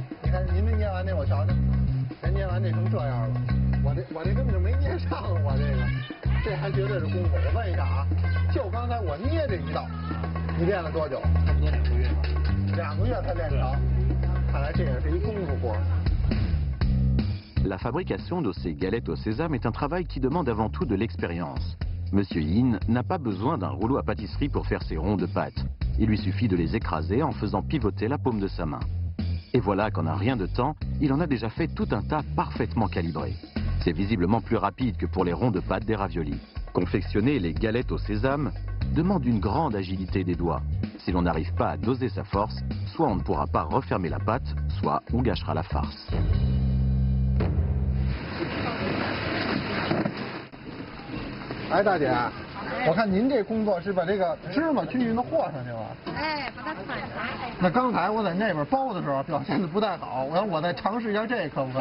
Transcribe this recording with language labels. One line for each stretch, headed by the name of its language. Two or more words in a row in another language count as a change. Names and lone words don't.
Chinese: 你看您这捏完这我瞧瞧，才捏完这成这样了。我这根本就没捏上，我这还绝对是功夫。我问一下啊，就刚才我捏这一道，你练了多久？差不多2个月吧。2个月才练成，看来这也是一功夫活。
French: La fabrication de ces galettes au sésame est un travail qui demande avant tout de l'expérience. Monsieur Yin n'a pas besoin d'un rouleau à pâtisserie pour faire ses ronds de pâte. Il lui suffit de les écraser en faisant pivoter la paume de sa main. Et voilà qu'en un rien de temps, il en a déjà fait tout un tas parfaitement calibré. C'est visiblement plus rapide que pour les ronds de pâte des raviolis. Confectionner les galettes au sésame demande une grande agilité des doigts. Si l'on n'arrive pas à doser sa force, soit on ne pourra pas refermer la pâte, soit on gâchera la farce.
Chinese: 哎，大姐，我看您这工作是把这个芝麻均匀的和上去了。哎，把它穿上。那刚才我在那边包的时候表现的不太好，我再尝试一下这可不可以？